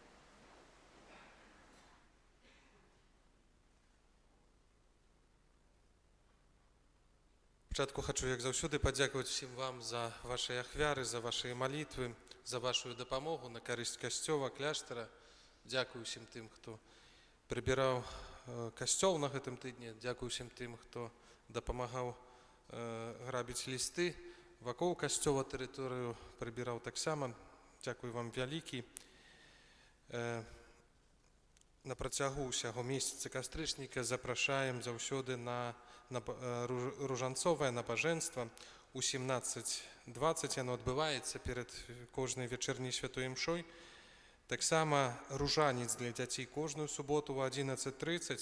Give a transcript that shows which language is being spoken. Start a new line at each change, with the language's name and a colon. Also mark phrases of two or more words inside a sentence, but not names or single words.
Ukrainian: Спочатку хочу, як завжди, подякувати всім вам за ваші ахвяри, за ваші молитви, за вашу допомогу на користь костьола, кляштера. Дякую всім тим, хто прибирав костьол
Belarusian: на гэтым тыдні.
Ukrainian: Дякую всім тим, хто допомагав грабити лісти. Вакол костьола територію прибирав так само. Дякую вам великі.
Belarusian: На протягу усяго місяця кастрычніка запрашаем заўсёды на ружанцовае набажэнства. У 17:20 яно адбываецца перад кожнай вечерняй святой імшой. Таксама ружанец для дзяцей кожную суботу ў 11:30.